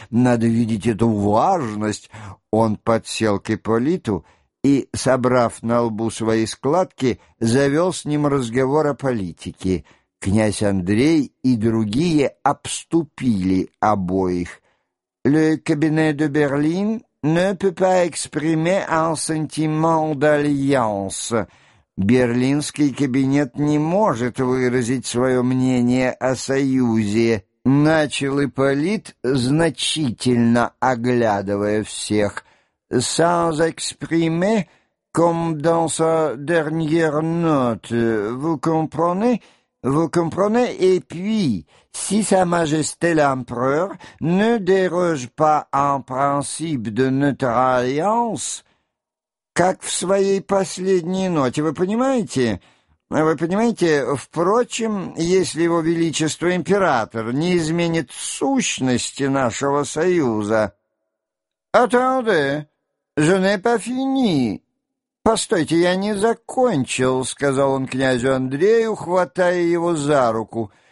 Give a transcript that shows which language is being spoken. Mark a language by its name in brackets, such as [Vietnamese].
[Russian] Надо видеть эту важность». Он подсел к Ипполиту и, собрав на лбу свои складки, завел с ним разговор о политике. Князь Андрей и другие обступили обоих. [French] «Le cabinet de Berlin ne peut pas exprimer un sentiment d'alliance. [Russian] Берлинский кабинет не может выразить свое мнение о союзе», — начал Ипполит, значительно оглядывая всех. [French] «Sans exprimer, comme dans sa dernière note, vous comprenez, et puis, si Sa Majesté l'Empereur ne déroge pas en principe de notre alliance, [Russian] как в своей последней ноте, вы понимаете, впрочем, если Его Величество Император не изменит сущности нашего союза...» [French] «Attendez, je n'ai pas fini». [Russian] «Постойте, я не закончил», — сказал он князю Андрею, хватая его за руку.